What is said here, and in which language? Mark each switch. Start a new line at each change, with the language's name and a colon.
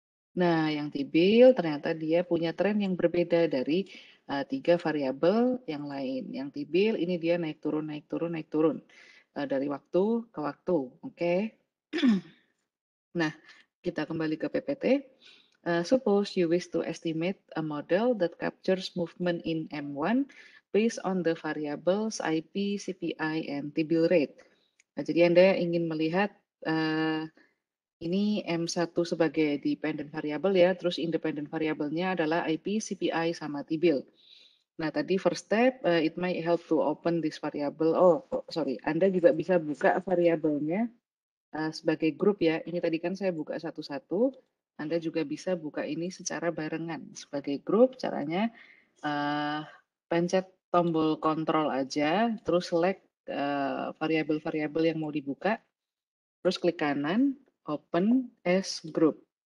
Indonesian: Nah, yang T-bill ternyata dia punya tren yang berbeda dari 3 variabel yang lain. Yang T-bill ini dia naik turun, naik turun, naik turun dari waktu ke waktu. Oke. Nah, kita kembali ke PPT.
English: Suppose you wish to estimate a model that captures movement in M1 based on the variables IP, CPI, and T-bill rate.
Indonesian: Nah, jadi Anda ingin melihat ini M1 sebagai dependent variable ya, terus independent variabelnya adalah IP, CPI, sama T-bill. Nah, tadi
English: first step, it might help to open this variable. Oh, sorry,
Indonesian: Anda juga bisa buka variabelnya sebagai grup ya. Ini tadi kan saya buka satu-satu, Anda juga bisa buka ini secara barengan. Sebagai grup, caranya pencet tombol kontrol aja, terus select variabel-variabel yang mau dibuka, terus klik kanan, open as group.